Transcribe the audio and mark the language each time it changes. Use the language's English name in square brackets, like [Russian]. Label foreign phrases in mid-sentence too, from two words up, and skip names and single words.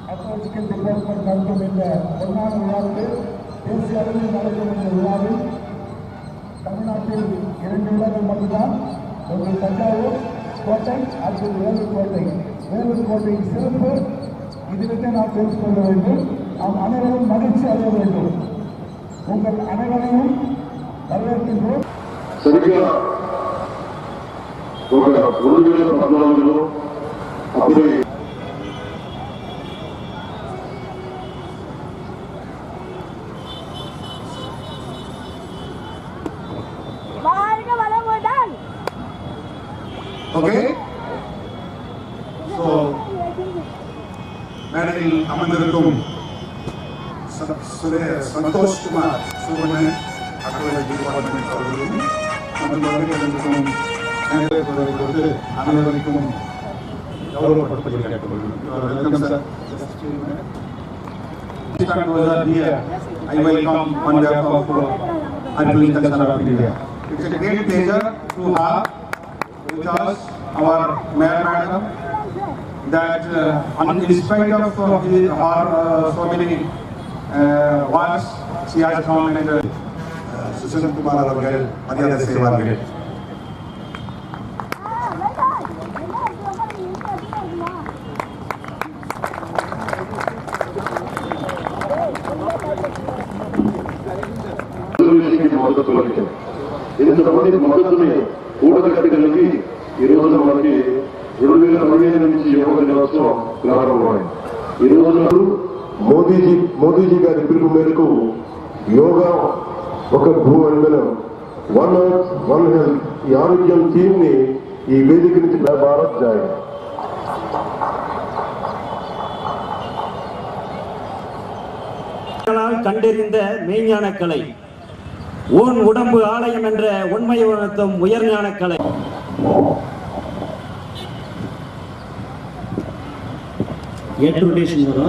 [English] Archaeological Department [Tamil] நடத்தும் இந்த பொன்னான விழாவில் தேசிய அளவில் நடக்கும் இந்த விழாவில் தமிழ்நாட்டில் 2 விழாக்கள் மட்டும்தான். ஒன்று தஞ்சாவூர் கோட்டை, அடுத்தது வேலூர் கோட்டை. வேலூர் கோட்டையின் சிறப்பு இதுவிட்டு நாம் தெரிந்து கொள்ள வேண்டும். நாம் அனைவரும் மகிழ்ச்சி அடைய வேண்டும். உங்கள் அனைவரையும் வரவேற்கின்றோம். [Telugu] సరిగ్గా ఒక 2014లో అప్పుడే ఓకే. [Tamil] సో மேடையில் அமர்ந்திருக்கும் சந்தோஷ் குமார் சுப்ரமணியன் [English] Archaeology Department [Tamil] அவர்களும் அனைவருக்கும் கௌரவப்படுத்தி கேட்டுக்கொள்கிறேன். [English] I welcome on behalf of Archaeological Center of India. It's a great pleasure to have with us our Mayor Madam that in spite of our so many wars, she has come and Susan Kumar [Tamil] அவர்கள் மரியாதை செய்வார்கள். [Telugu] ఇంతమంది మద్దతుని కూడగట్టగలిగి ఈరోజు మనకి 2015 నుంచి యోగ దినోత్సవం ప్రారంభమైంది. ఈరోజు మోదీజీ గారి పిలుపు మేరకు యోగా ఒక భూమండలం [English] One Earth One Health [Telugu] ఈ ఆరోగ్యం థీమ్ ని ఈ వేదిక నుంచి భారత్ జాయి [Tamil] கண்டறிந்த மெய்ஞான கலை, ஊன் உடம்பு ஆலயம் என்ற உண்மையை உணர்த்தும் உயர்ஞான கலை. ஏற்றுடேஷன் வரும்.